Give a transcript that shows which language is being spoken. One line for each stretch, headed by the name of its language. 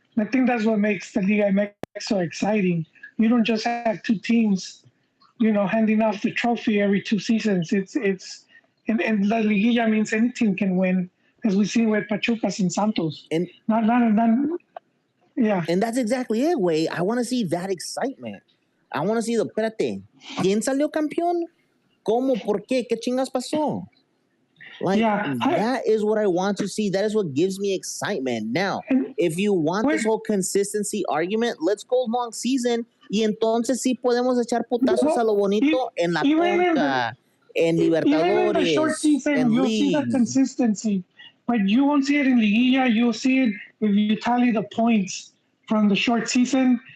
English: And I think that's what makes the Liga MX so exciting. You don't just have 2 teams, you know, handing off the trophy every 2 seasons. And La Liguilla means any team can win, as we've seen with Pachucas and Santos. And yeah. And that's exactly it, güey. I want to see that excitement. I want to see
Spanish: espérate, ¿quién salió campeón? ¿Cómo? ¿Por qué? ¿Qué chingas pasó?
English: Like, that is what I want to see. That is what gives me excitement. Now, if you want this whole consistency argument, let's go long season.
Spanish: Y entonces sí podemos echar putazos a lo bonito en la Conca, en Libertadores,
English: even in the short season, you'll see the consistency. But you won't see it in Liguilla. You'll see it if you tally the points from the short season.